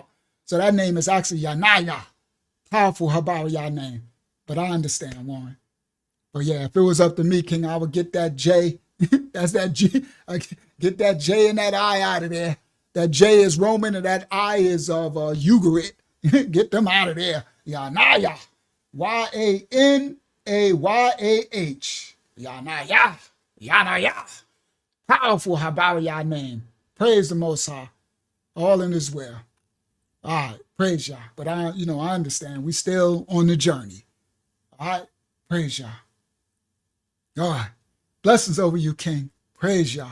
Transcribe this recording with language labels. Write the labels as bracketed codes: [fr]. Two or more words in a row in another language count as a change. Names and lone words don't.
[en] So that name is actually Yanaya. Powerful Habariya name. But I understand, Warren. But yeah, if it was up to me, King, I would get that J. That's that G. Get that J and that I out of there. That J is Roman and that I is of Ugarit. Get them out of there. Yanaya. Yanayah. Yanaya. Yanaya. Powerful Habariya name. Praise the Most High. All in His will. All right, praise Yah. But I understand. We still on the journey. All right, praise Yah. All right, blessings over you, King. Praise Yah.